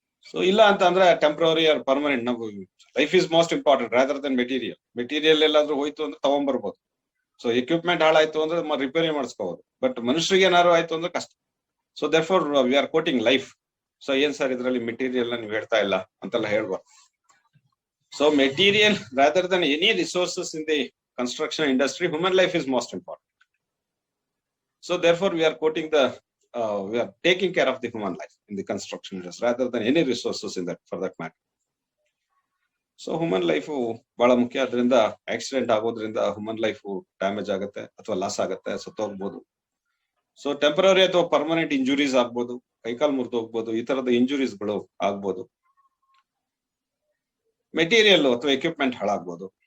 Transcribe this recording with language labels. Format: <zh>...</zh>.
<kn>So ಇಲ್ಲ ಅಂತ ಅಂದ್ರೆ</kn> <en>Temporary or permanent. ನಾವು life is most important rather than material.</en> <kn>Material ಎಲ್ಲಾದ್ರೂ ಹೋಯ್ತು ಅಂದ್ರೆ ತಗೊಂಡ್ಬರ್ಬೋದು, ಸೊ ಎಕ್ವಿಪ್ಮೆಂಟ್ ಹಾಳಾಯ್ತು ಅಂದ್ರೆ ರಿಪೇರಿ ಮಾಡಿಸ್ಕೋಬಹುದು, ಬಟ್ ಮನುಷ್ಯರಿಗೆ ಏನಾದ್ರು ಆಯ್ತು ಅಂದ್ರೆ ಕಷ್ಟ.</kn> <en>So therefore we are quoting life.</en> <kn>So ಏನ್ ಸರ್ ಇದ್ರಲ್ಲಿ ಮೆಟೀರಿಯಲ್ ನೀವು ಹೇಳ್ತಾ ಇಲ್ಲ ಅಂತೆಲ್ಲ ಹೇಳ್ಬಾರ್ದು.</kn> <en>So material rather than any resources in the construction industry, human life is most important. So therefore we are quoting we are taking care of the human life in the construction industry rather than any resources in that, for that matter.</en> <kn>So human life ಬಹಳ ಮುಖ್ಯ. ಅದರಿಂದ accident ಆಗೋದ್ರಿಂದ human life damage ಆಗುತ್ತೆ ಅಥವಾ loss ಆಗುತ್ತೆ, ಸತ್ತೋಗ್ಬೋದು. So temporary ಅಥವಾ permanent injuries ಆಗ್ಬೋದು, ಕೈಕಾಲು ಮುರಿದು ಹೋಗ್ಬೋದು, ಈ ತರದ ಇಂಜುರೀಸ್ ಗಳು ಆಗ್ಬೋದು. ಮೆಟೀರಿಯಲ್ ಅಥವಾ ಎಕ್ವಿಪ್ಮೆಂಟ್ ಹಾಳಾಗ್ಬೋದು.</kn>